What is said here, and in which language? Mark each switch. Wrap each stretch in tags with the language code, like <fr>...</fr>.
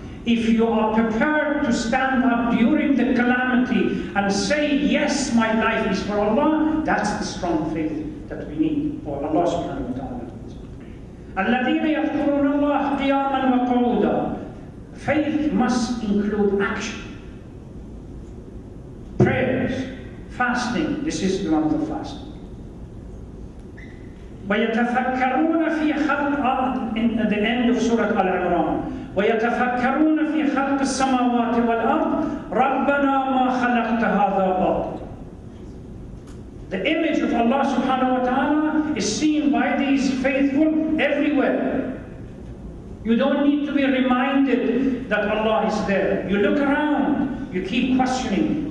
<en>If you are prepared to stand up during the calamity and say, yes, my life is for Allah, that's the strong faith that we need for Allah subhanahu wa ta'ala.</en> <ar>الَّذِينَ يَذْكُرُونَ اللَّهَ قِيَامًا وَقُعُودًا.</ar> <en>Faith must include action. Prayers, fasting, this is the month of fasting.</en> <ar>وَيَتَفَكَّرُونَ فِي خَلْقِ,</ar> <en>in the end of Surah Al-Imran,</en> <ar>وَيَتَفَكَّرُونَ فِي خَلْقِ السَّمَاوَاتِ وَالْأَرْضِ رَبَّنَا مَا خَلَقْتَ هَذَا بَاطِلًا.</ar> <en>The image of Allah subhanahu wa ta'ala is seen by these faithful everywhere. You don't need to be reminded that Allah is there. You look around, you keep questioning.</en>